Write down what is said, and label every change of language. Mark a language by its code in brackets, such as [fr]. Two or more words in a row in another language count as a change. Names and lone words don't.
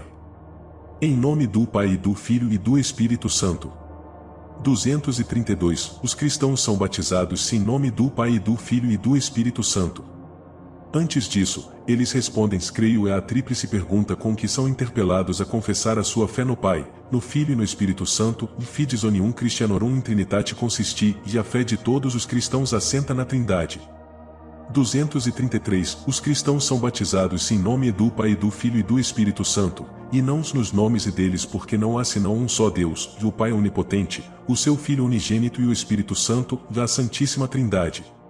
[pt] Em nome do Pai e do Filho e do Espírito Santo. 232. Os cristãos são batizados em nome do Pai e do Filho e do Espírito Santo. Antes disso, eles respondem: creio é a tríplice pergunta com que são interpelados a confessar a sua fé no Pai, no Filho e no Espírito Santo, e [la] fides unium Christianorum in Trinitate consisti, [pt] e a fé de todos os cristãos assenta na Trindade. 233. Os cristãos são batizados em nome do Pai e do Filho e do Espírito Santo, e não nos nomes deles porque não há senão um só Deus, e o Pai onipotente, o seu Filho unigênito e o Espírito Santo, e a Santíssima Trindade.